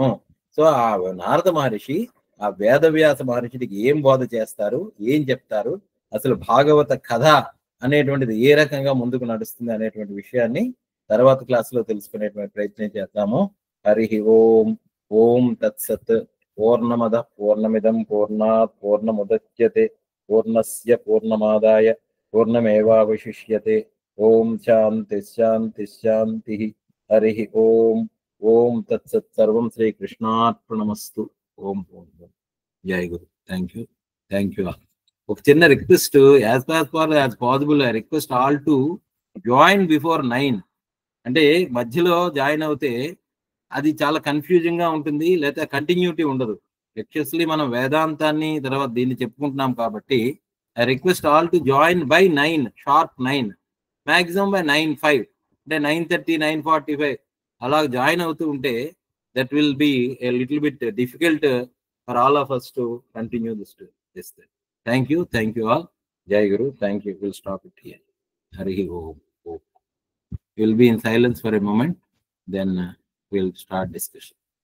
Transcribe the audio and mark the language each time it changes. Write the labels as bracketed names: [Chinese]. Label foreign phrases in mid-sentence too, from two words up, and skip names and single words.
[Telugu] సో ఆ నారద మహర్షి ఆ వేదవ్యాస మహర్షికి ఏం బోధ చేస్తారు, ఏం చెప్తారు, అసలు భాగవత కథ అనేటువంటిది ఏ రకంగా ముందుకు నడుస్తుంది అనేటువంటి విషయాన్ని తర్వాత క్లాసులో తెలుసుకునేటువంటి ప్రయత్నం చేద్దాము. [Sanskrit] హరి ఓం. ఓం తత్సత్. పూర్ణమద పూర్ణమిదం పూర్ణాత్ పూర్ణముదచ్యతే పూర్ణస్య పూర్ణమాదాయ పూర్ణమేవావశిష్యతే. ఓం శాంతి శాంతి శాంతి. హరి ఓం. ఓం తత్సత్. సర్వం శ్రీకృష్ణార్పణమస్తు. ఓం ఓం. జై గురు. [English] thank you all. [Telugu] ఒక చిన్న రిక్వెస్ట్, [English] as far as possible I request all to join before 9. [Telugu] అంటే మధ్యలో జాయిన్ అవుతే అది చాలా కన్ఫ్యూజింగ్ గా ఉంటుంది, లేదా కంటిన్యూటీ ఉండదు. [English] ఎక్స్పెషల్లీ [Telugu] మనం వేదాంతాన్ని తర్వాత దీన్ని చెప్పుకుంటున్నాం కాబట్టి [English] I request all to join by 9 sharp 9, maximum by 9:05, [Telugu] అంటే 9:30 9:45 అలా జాయిన్ అవుతూ ఉంటే [English] that will be a little bit difficult for all of us to continue this. Thank you all. [Sanskrit] जय गुरु. [English] Thank you. We'll stop it here. [Sanskrit] हरि ओम. [English] We'll be in silence for a moment, then we'll start discussion.